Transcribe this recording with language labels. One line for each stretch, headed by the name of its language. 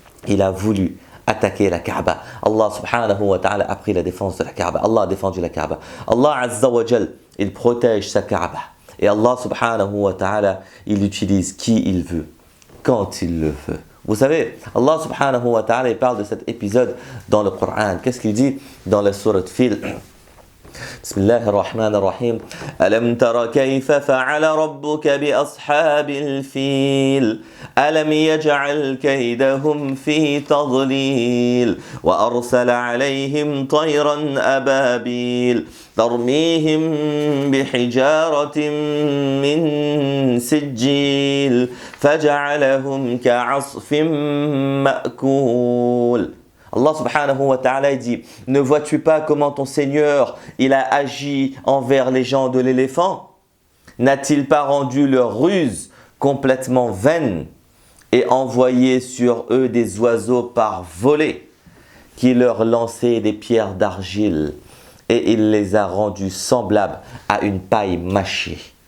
French: Il a voulu attaquer la Kaaba. Allah subhanahu wa ta'ala a pris la défense de la Kaaba. Allah a défendu la Kaaba. Allah azza wa jal, il protège sa Kaaba. Et Allah subhanahu wa ta'ala, il utilise qui il veut, quand il le veut. Vous savez, Allah subhanahu wa ta'ala parle de cet épisode dans le Coran. Qu'est-ce qu'il dit dans la sourate Fil?
Arabic: بسم الله الرحمن الرحيم ألم تر كيف فعل ربك بأصحاب الفيل ألم يجعل كيدهم في تضليل وأرسل عليهم طيرا أبابيل ترميهم بحجارة من سجيل فجعلهم كعصف مأكول.
French: Allah subhanahu wa ta'ala dit, ne vois-tu pas comment ton Seigneur il a agi envers les gens de l'éléphant? N'a-t-il pas rendu leur ruse complètement vaine et envoyé sur eux des oiseaux par volée qui leur lançaient des pierres d'argile et il les a rendus semblables à une paille mâchée?